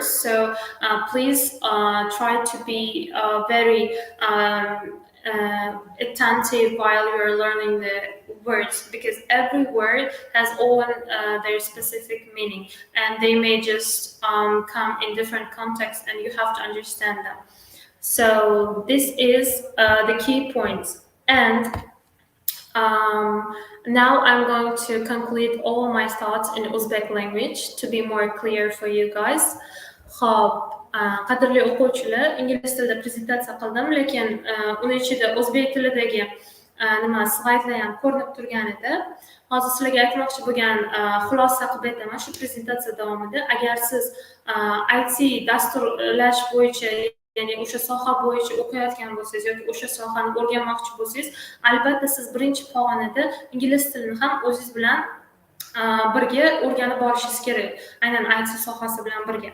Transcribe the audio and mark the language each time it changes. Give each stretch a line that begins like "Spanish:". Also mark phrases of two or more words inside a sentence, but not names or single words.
English: So please try to be very attentive while you're learning the words, because every word has all their specific meaning, and they may just come in different contexts, and you have to understand them. So this is the key points. And now I'm going to conclude all my thoughts in Uzbek language to be more clear for you guys.
Uzbek: Xo'p, qadrli o'quvchilar, ingliz tilida prezentatsiya qildim, lekin uni ichida o'zbek tilidagi slaydlar ham ko'rinib turgan edi. Hozir sizlarga aytmoqchi bo'lgan xulosa qilib aytaman shu prezentatsiya davomida. Agar siz IT dasturlash bo'yicha, ya'ni o'sha soha bo'yicha o'qiyotgan bo'lsangiz yoki o'sha sohani o'rganmoqchi bo'lsangiz, albatta siz birinchi pog'onada ingliz tilini ham o'zingiz bilan birga o'rganib borishingiz kerak, aynan IT sohasi bilan birga.